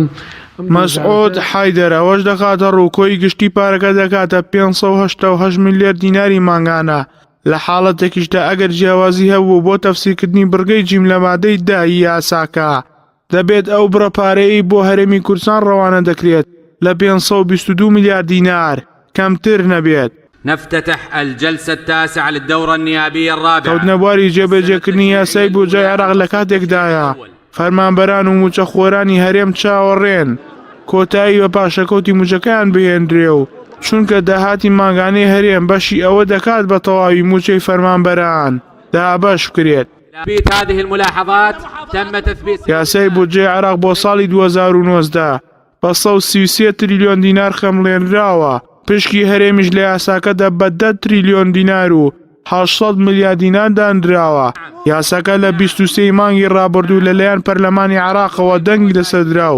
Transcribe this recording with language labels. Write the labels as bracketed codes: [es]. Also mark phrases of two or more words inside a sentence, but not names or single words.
[ckb] مەسعود حەیدەر ئەوەش دەکاتە ڕووکۆی گشتی پارەکە دەکاتە 588 میلیارد دیناری مانگانە لە حاڵەتێکیشدا ئەگەر جیاوازی هەبوو بۆ تەفسیرکردنی بڕگەی جیم لە مادەی داهی یاساکە دەبێت ئەو بڕە پارەی بۆ هەرێمی کوردستان ڕەوانە دەکرێت لە 522 میلیارد دینار کەمتر نەبێت. [ar] نفتتح الجلسة التاسعة للدورة النيابية الرابعة. [ckb] کەوتنە بواری جێبەجێکردنی یاسای بودجەی عێراق لە کاتێکدایە فەرمانبەران و موچەخۆرانی هەرێم چاوەڕێن کۆتایی بە پاشەکەوتی موچەکەیان بهێنرێ و چونکە داهاتی ماگانەی هەرێم بەشی ئەوە دەکات بە تەواوی موچەی فەرمانبەران دابەش بکرێت. [ar] هذه الملاحظات تم تثبيت [ckb] یاسای بودجێ عێراق بۆ ساڵی 2019 بە 133 تریلیۆن دینار خەمڵێنراوە. پشکی هەرێمیش لە یاساکەدا بە 10 تریلیۆن دینار و 800 میلیارد دینار دانراوە. یاساکە لە 23 مانگی ڕابردوو لەلایەن پەرلەمانی عێراقەوە دەنگی لەسەردراو.